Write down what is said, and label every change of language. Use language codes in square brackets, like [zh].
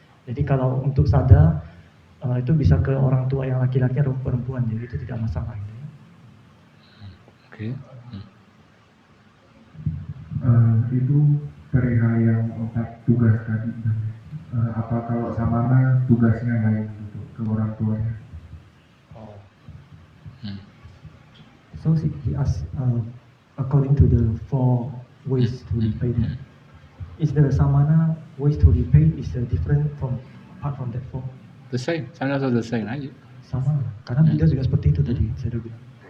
[id] Jadi kalau untuk sada itu bisa ke orang tua yang laki-laki atau perempuan, jadi itu tidak masalah gitu ya. Oke. Itu perihal yang 4 tugas tadi. Apa kalau samana tugasnya lain gitu ke orang tuanya? [en] So he asked, according to the 4 ways to repay them, is the samana ways to repay is different apart from that 4? The same. Sometimes also the same, right? [id] Sama, karena Buddha juga seperti itu tadi saya udah bilang.